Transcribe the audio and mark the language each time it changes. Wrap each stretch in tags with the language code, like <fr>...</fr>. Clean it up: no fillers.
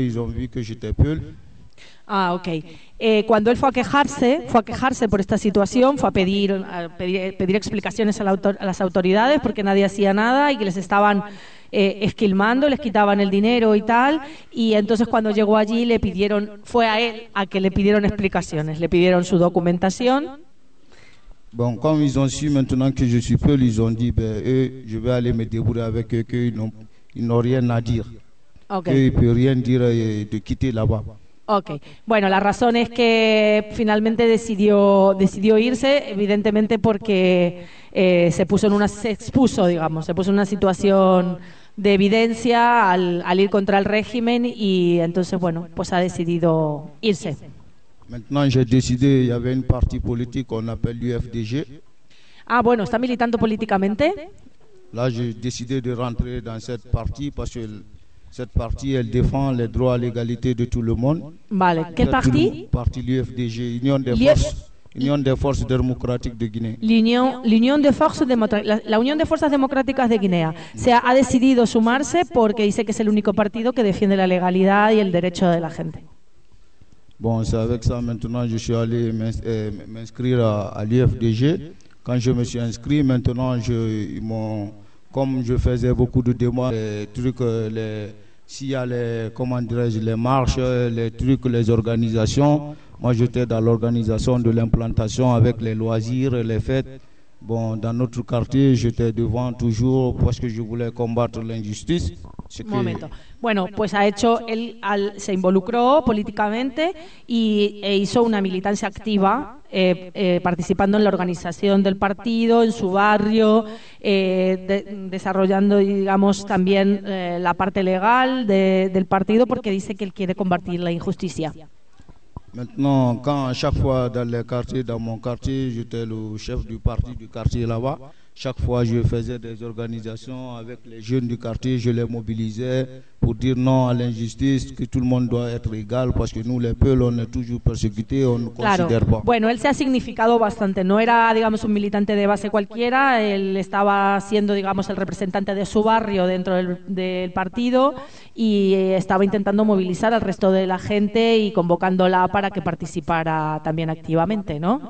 <fr>Ils ont vu que j'étais peul. Ah, ok.</fr> <es>Cuando él fue a quejarse por esta situación, fue a pedir explicaciones a las autoridades porque nadie hacía nada y que les estaban esquilmando, les quitaban el dinero y tal. Y entonces cuando llegó allí fue a él a que le pidieron explicaciones, le pidieron su documentación.</es> <fr>Bon, comme ils ont su maintenant que je suis peul, ils ont dit, ben, je vais aller me débrouiller avec eux, qu'ils n'ont rien à dire. Okay. Qu'ils ne peuvent rien dire de quitter là-bas. Ok.</fr> <es>Bueno, la razón es que finalmente decidió irse, evidentemente porque se puso en una situación de evidencia al ir contra el régimen y entonces, bueno, pues ha decidido irse.</es> <fr>Maintenant, j'ai décidé, il y avait un parti politique qu'on appelle l'UFDG.</fr> <es>Ah, bueno, está militando políticamente.</es> <fr>Là, j'ai décidé de rentrer dans cette partie parce que cette partie, elle défend les droits à l'égalité de tout le monde. Vale, quel parti? Parti l'UFDG, Union des Forces. Union des Forces Démocratiques de Guinée.</fr> <es>L'Union de Forces Démocráticas, la Unión de Fuerzas Democráticas de Guinea, se ha decidido sumarse porque dice que es el único partido que defiende la legalidad y el derecho de la gente.</es> <fr>Bon, c'est avec ça maintenant je suis allé m'inscrire à l'IFDG. Quand je me suis inscrit, maintenant je comme je faisais beaucoup de demandes, les trucs, s'il y a les marches, les trucs, les organisations. Moi, j'étais dans l'organisation de l'implantation avec les loisirs, les fêtes. Bon, dans notre quartier, j'étais devant toujours parce que je voulais combattre l'injustice.</fr> <es>Un momento. Bueno, pues ha hecho, él se involucró políticamente e hizo una militancia activa participando en la organización del partido, en su barrio, desarrollando, digamos, también la parte legal del partido porque dice que él quiere combatir la injusticia.</es> <fr>Maintenant, quand à chaque fois dans les quartiers, dans mon quartier, j'étais le chef du parti du quartier là-bas, chaque fois je faisais des organisations avec les jeunes du quartier, je les mobilisais pour dire non à l'injustice, que tout le monde doit être égal, parce que nous les peuples, on est toujours persécutés, on ne considère pas.</fr> <es>Bueno, él se ha significado bastante, no era, digamos, un militante de base cualquiera, él estaba siendo, digamos, el representante de su barrio dentro del partido y estaba intentando movilizar al resto de la gente y convocándola para que participara también activamente, ¿no?</es>